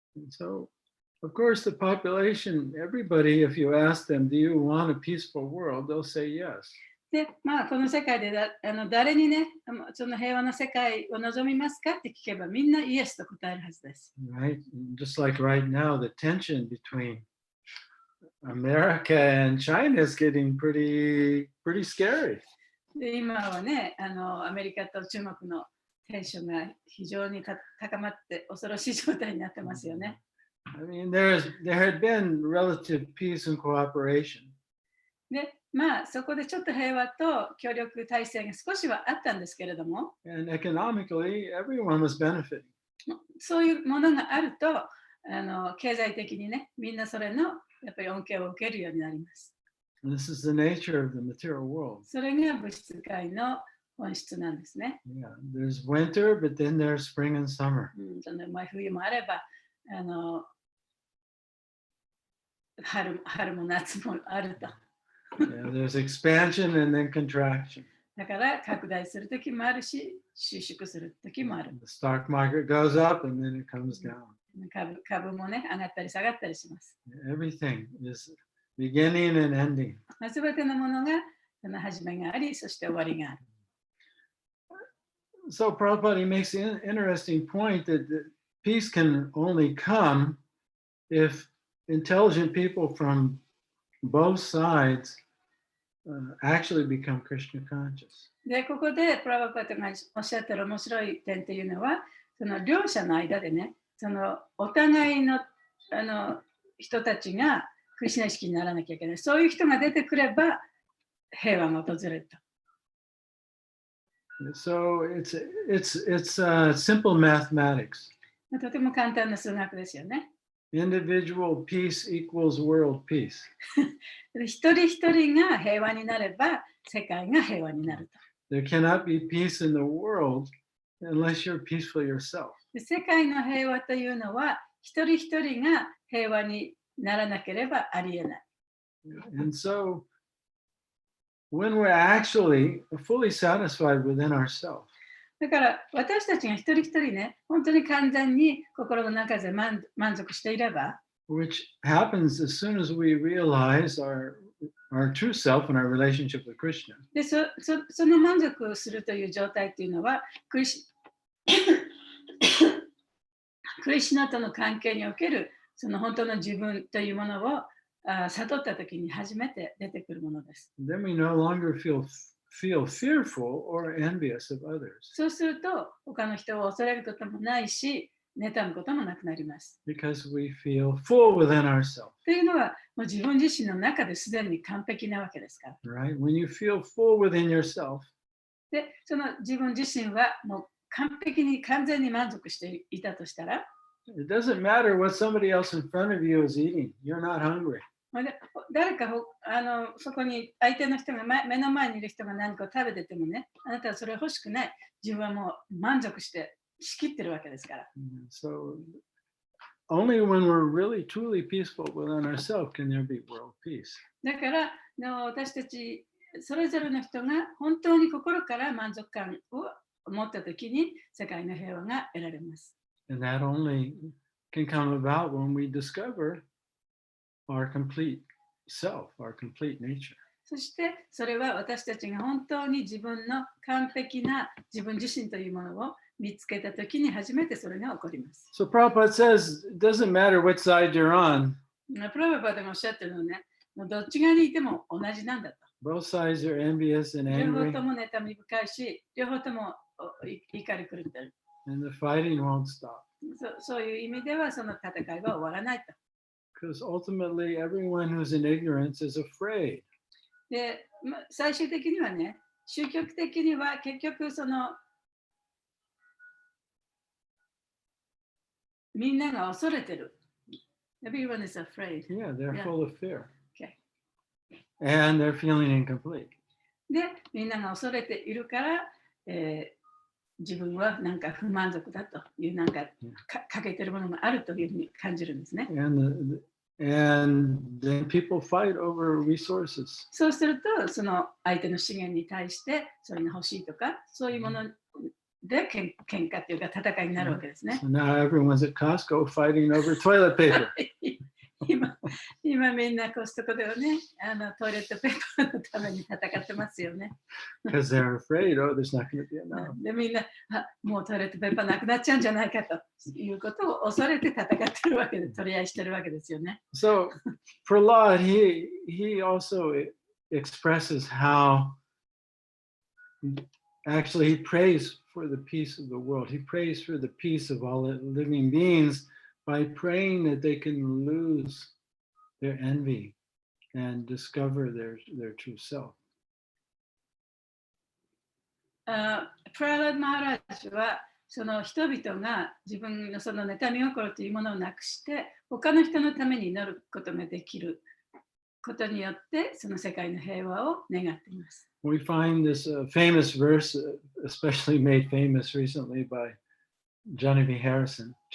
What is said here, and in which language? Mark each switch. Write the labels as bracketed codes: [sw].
[en] So, of course, the population, everybody, if you ask them, do you want a peaceful world, they'll say yes. [ja] で、まあ、この世界で誰にね、その平和な世界を望みますかって聞けば、みんなイエスと答えるはずです。 [en] Right? Just like right now, the tension between America and China is getting pretty scary. [ja] で、今はね、アメリカと中国のテンションが非常に高まって恐ろしい状態になってますよね。 [en] I mean, there had been relative peace and cooperation. [ja] で、まあ、そこでちょっと平和と協力体制が少しはあったんですけれども、 [en] And economically, everyone was benefiting. [ja] そういうものがあると、経済的にね、みんなそれのやっぱり恩恵を受けるようになります。 [en] This is the nature of the material world. [ja] それが物質界の本質なんですね。 [en] Yeah, there's winter, but then there's spring and summer. [ja] その冬もあれば、春も夏もあると。 [en] Yeah, there's expansion and then contraction. [ja] だから拡大するときもあるし、収縮するときもある。 [en] The stock market goes up and then it comes down. [ja] 株もね、上がったり下がったりします。 [en] Everything is beginning and ending. [ja] すべてのものがその始めがあり、そして終わりがある。 [en] So Prabhupada makes an interesting point that peace can only come if intelligent people from both sides actually become Krishna conscious. [ja] で、ここでプラバパートがおっしゃってる面白い点というのは、その両者の間でね、そのお互いの人たちがクリシュナ意識にならなきゃいけない。そういう人が出てくれば平和が訪れると。 [en] So it's simple mathematics. [ja] とても簡単な数学ですよね。 [en] Individual peace equals world peace. [ja] 一人一人が平和になれば世界が平和になると。 [en] There cannot be peace in the world unless you're peaceful yourself. [ja] で世界の平和というのは一人一人が平和にならなければありえない。 [en] And so when we're actually fully satisfied within ourselves, [ja] だから私たちが一人一人ね、本当に完全に心の中で満足していれば、 [en] which happens as soon as we realize our true self and our relationship with Krishna. [ja] でその満足するという状態というのはクリシュナとの関係におけるその本当の自分というものを悟ったときに初めて出てくるものです。 [en] Then we no longer feel fearful or envious of others. [ja] そうすると他の人を恐れることもないし、妬むこともなくなります。 [en] Because we feel full within ourselves. [ja] というのはもう自分自身の中ですでに完璧なわけですから。 [en] Right? When you feel full within yourself, [ja] で、その自分自身はもう完璧に完全に満足していたとしたら、 [en] it doesn't matter what somebody else in front of you is eating. You're not hungry. [ja] 誰かそこに相手の人が目の前にいる人が何か食べててもね、あなたはそれ欲しくない。自分はもう満足して仕切ってるわけですから。 [en] So only when we're really truly peaceful within ourselves can there be world peace. [ja] だから私たちそれぞれの人が本当に心から満足感を持ったときに世界の平和が得られます。 [en] And that only can come about when we discover our complete self, our complete nature. [ja] そしてそれは私たちが本当に自分の完璧な自分自身というものを見つけたときに初めてそれが起こります。 [en] So Prabhupada says, it doesn't matter what side you're on. [ja] プラバパでもおっしゃってるのね、どっち側にいても同じなんだと。 [en] Both sides are envious and [ja] 両方 [en] angry, [ja] とも妬み深いし、両方とも怒り狂ってる。 [en] and the fighting won't stop. [ja] そういう意味ではその戦いは終わらないと。 [en] Because ultimately, everyone who's in ignorance is afraid. [ja] で、最終的にはね、宗教的には結局そのみんなが恐れてる。 [en] Everyone is afraid. Yeah, they're Yeah. full of fear. Okay. And they're feeling incomplete. [ja] で、みんなが恐れているから、自分はなんか不満足だというなんか欠けてるものがあるというふうに感じるんですね。 [en] And then people fight over resources. [ja] そうすると、その相手の資源に対してそれが欲しいとか、そういうもので喧嘩っていうか戦いになるわけですね。 [en] So now everyone's at Costco fighting over toilet paper. [ja] 今みんなコストコではね、トイレットペーパーのために戦ってますよね。 [en] Because they're afraid, oh, there's not going to be enough. [ja] でみんなもうトイレットペーパーなくなっちゃうんじゃないかということを恐れて戦ってるわけで、取り合いしてるわけですよね。 [en] So Prahlad, he also expresses how actually he prays for the peace of the world. He prays for the peace of all living beings by praying that they can lose their envy and discover their true self. [ja] プララド・マハラージはその人々が自分のその妬み心というものをなくして他の人のために祈ることができることによってその世界の平和を願っています。 [en] We find this famous verse, especially made famous recently by Genevieve Harrison.